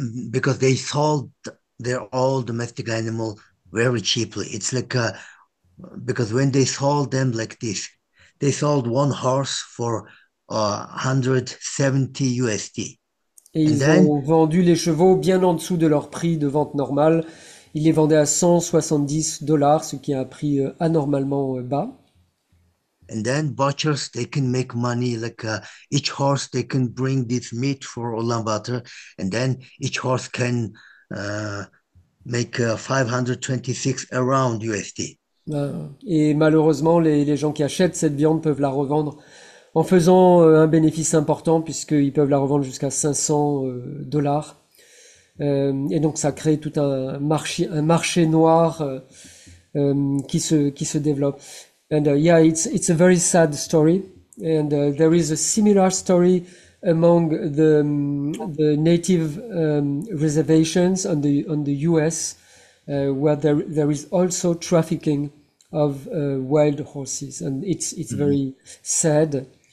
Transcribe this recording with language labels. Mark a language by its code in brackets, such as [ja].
[en] Because they sold their all domestic animal very cheaply. It's like because when they sold them like this, they sold one horse for 170 USD. [fr] Et ils ont vendu les chevaux bien en dessous de leur prix de vente normal. Ils les vendaient à $170, ce qui est un prix anormalement bas. And then butchers, they can make money, each horse, they can bring this meat for Oulan-Bator, and then each horse can make 526 around USD. Et malheureusement, les gens qui achètent cette viande peuvent la revendre en faisant un bénéfice important, puisqu'ils peuvent la revendre jusqu'à $500. Et donc ça crée tout un marché noir qui se développe. [en] And it's a very sad story. And there is a similar story among the native reservations on the US, where there is also trafficking of wild horses, and it's very sad.